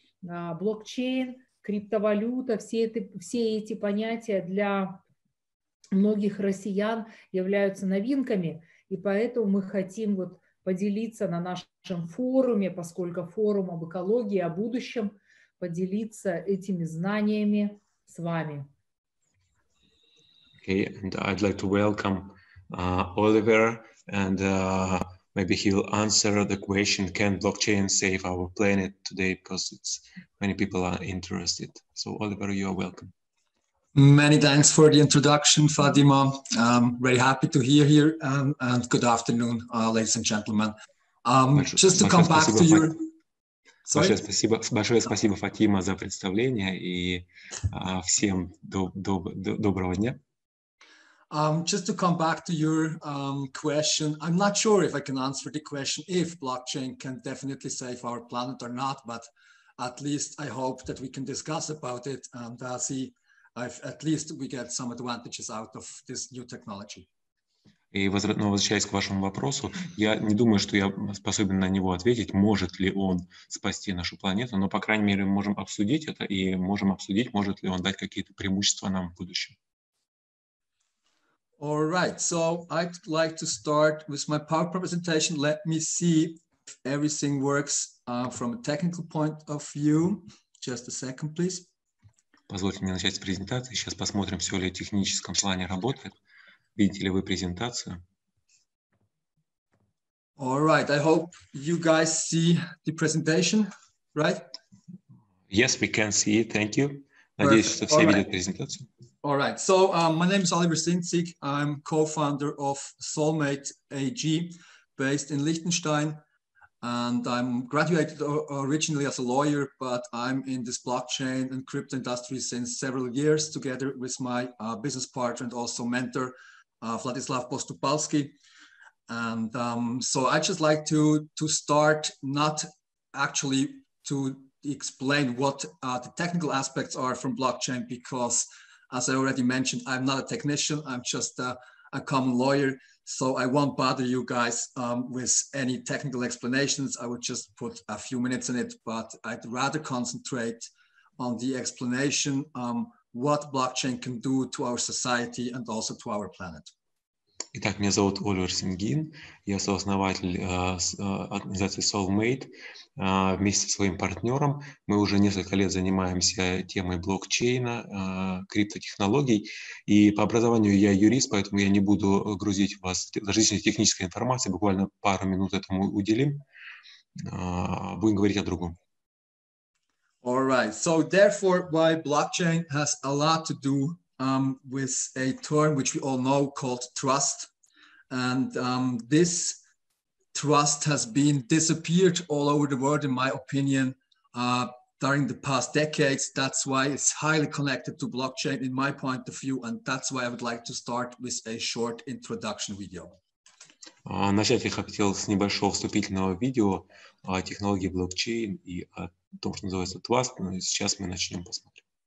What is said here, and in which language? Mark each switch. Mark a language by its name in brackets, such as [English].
[Russian] Блокчейн, криптовалюта, все эти понятия для многих россиян являются новинками, и поэтому мы хотим поделиться на нашем форуме, поскольку форум об экологии, о будущем, поделиться этими знаниями с вами. [English] Okay, and I'd like to welcome Oliver, and maybe he'll answer the question, can blockchain save our planet today? Because many people are interested. So Oliver, you are welcome. Many thanks for the introduction, Fatima. Very happy to be here, and good afternoon, ladies and gentlemen. Just to come back to your... [Russian] Большое спасибо, Фатима, за представление, и всем доброго дня. [English] Just to come back to your question, I'm not sure if I can answer the question if blockchain can definitely save our planet or not, but at least I hope that we can discuss about it and see if at least we get some advantages out of this new technology. [Russian] И возвращаясь к вашему вопросу, я не думаю, что я способен на него ответить, может ли он спасти нашу планету, но, по крайней мере, мы можем обсудить это и можем обсудить, может ли он дать какие-то преимущества нам в будущем. [English] All right, so I'd like to start with my PowerPoint presentation. Let me see if everything works from a technical point of view. Just a second, please. [Russian] Позвольте мне начать с презентации. Сейчас посмотрим, все ли в техническом плане работает. Видите ли вы презентацию? [English] All right, I hope you guys see the presentation, right? Yes, we can see it. Thank you. [Russian] Надеюсь, что все видят презентацию. [English] All right, so my name is Oliver Sinzig. I'm co-founder of Soulmate AG, based in Liechtenstein. And I'm graduated originally as a lawyer, but I'm in this blockchain and crypto industry since several years, together with my business partner and also mentor, Vladislav Postupalski. And so I just like to start not actually to explain what the technical aspects are from blockchain, because as I already mentioned, I'm not a technician, I'm just a common lawyer. So I won't bother you guys with any technical explanations. I would just put a few minutes in it, but I'd rather concentrate on the explanation what blockchain can do to our society and also to our planet. [Russian] Итак, меня зовут Оливер Сингин, я сооснователь организации Soulmate. Вместе со своим партнером мы уже несколько лет занимаемся темой блокчейна, криптотехнологий. И по образованию я юрист, поэтому я не буду грузить вас различной технической информацией, буквально пару минут этому уделим. Будем говорить о другом. [English] All right, so therefore why blockchain has a lot to do with a term which we all know called trust. And this trust has been disappeared all over the world, in my opinion, during the past decades. That's why it's highly connected to blockchain, in my point of view. And that's why I would like to start with a short introduction video. [Russian] Начать я хотел с небольшого вступительного видео о технологии блокчейн и о том, что называется trust. Но сейчас мы начнем посмотреть.